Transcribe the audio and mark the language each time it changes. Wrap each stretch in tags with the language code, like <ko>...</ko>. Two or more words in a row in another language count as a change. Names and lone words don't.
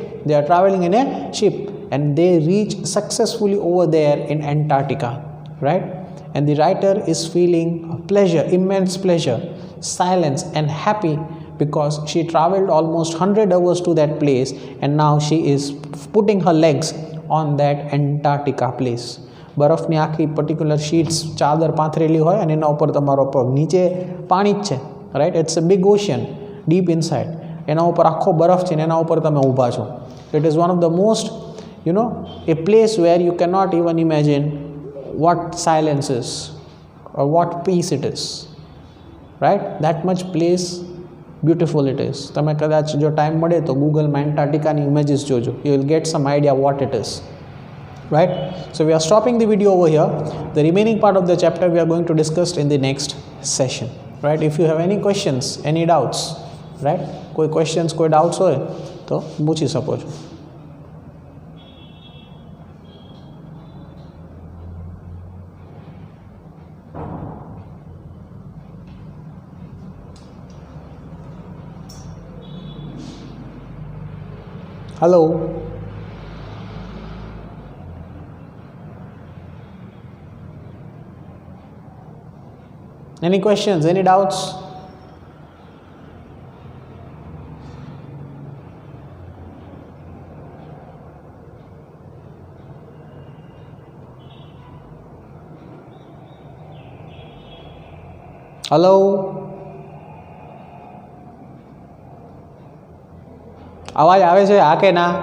<en>And they reach successfully over there in Antarctica, right? And the writer is feeling pleasure, immense pleasure, silence and happy because she traveled almost 100 hours to that place and now she is putting her legs on that Antarctica place.</en> <gu>બરફની આખી</gu> <en>particular sheets</en> <gu>ચાદર પાથરેલી હોય અને એના ઉપર તમારો પગ, નીચે પાણી જ છે, રાઈટ.</gu> <en>It's a big ocean deep inside.</en> <gu>એના ઉપર આખો બરફ છે ને એના ઉપર તમે ઊભા છો.</gu> <en>It is one of the most a place where you cannot even imagine what silence is or what peace it is, right? That much place beautiful it is.</en> <gu>તમે કદાચ જો ટાઈમ મળે તો ગૂગલમાં એન્ટાર્ટિકાની ઇમેજીસ જોજો.</gu> <en>You will get some idea what it is, right? So we are stopping the video over here. The remaining part of the chapter we are going to discuss in the next session, right? If you have any questions, any doubts, right?</en> <gu>કોઈ questions, કોઈ doubts હોય તો પૂછી શકો છો.</gu> <en>Hello. Any questions, any doubts? Hello.</en> <gu>અવાજ આવે છે હા કે ના?</gu>